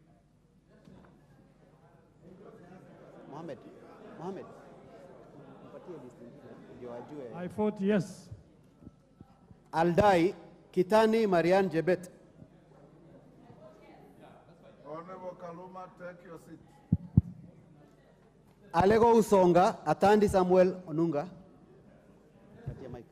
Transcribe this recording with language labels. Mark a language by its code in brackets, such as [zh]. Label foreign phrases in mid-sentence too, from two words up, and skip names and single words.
[en] Mohammed. I vote yes. Aldai, Kitani Marian Jebet. Honorable Kaluma, take your seat. Alego Usonga, Atandi Samuel Onunga.